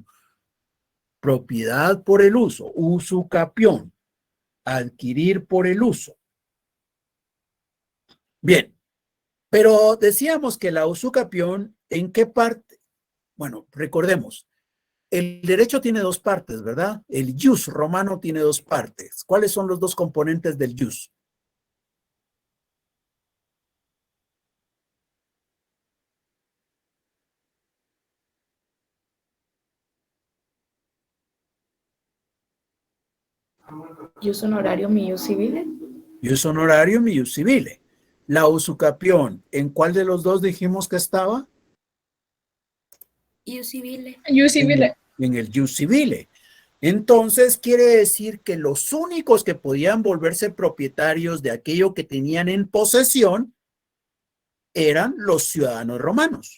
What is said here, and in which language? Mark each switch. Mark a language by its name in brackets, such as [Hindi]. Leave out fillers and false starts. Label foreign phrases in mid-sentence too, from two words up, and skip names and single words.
[Spanish] Propiedad por el uso, usucapión, adquirir por el uso. Bien, pero decíamos que la usucapión, ¿en qué parte? Bueno, recordemos, el derecho tiene dos partes, ¿verdad? El ius romano tiene dos partes. ¿Cuáles son los dos componentes del ius? [Latin] Ius honorarium y ius civile. Ius honorarium y ius civile. [Spanish] La usucapión, ¿en cuál de los dos dijimos que estaba? [Latin] Ius civile. Yo civil. [Spanish] en el [Latin] jus civile. [Spanish] Entonces quiere decir que los únicos que podían volverse propietarios de aquello que tenían en posesión eran los ciudadanos romanos.